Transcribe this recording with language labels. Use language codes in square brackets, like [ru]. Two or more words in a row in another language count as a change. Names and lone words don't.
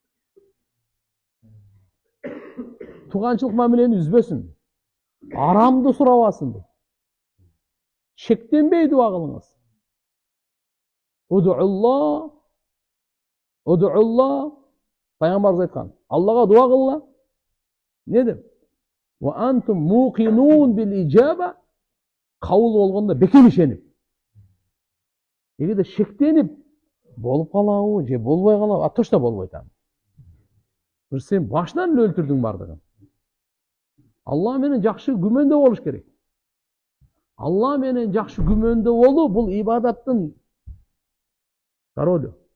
[ky] Туганчылык мамилени үзбөсүн. Арамды сурабасын дейт. Шектенбей дуа кылыңыз. [ar] ادعوا الله. [ky] Пайгамбарыбыз айткан. Аллага дуа кылла. Не деп? [ar] وأنتم موقنون بالإجابة. [ky] Кабыл болгондо бекем ишенип. Эгерде шектенип болуп калабы, же болбой калабы, точно болбойт аны. Бир сен башынан эле өлтүрдүң бардыгын. Алла менен жакшы күмөндө болуш керек. Алла менен жакшы күмөндө болуу бул ибадаттын ролу.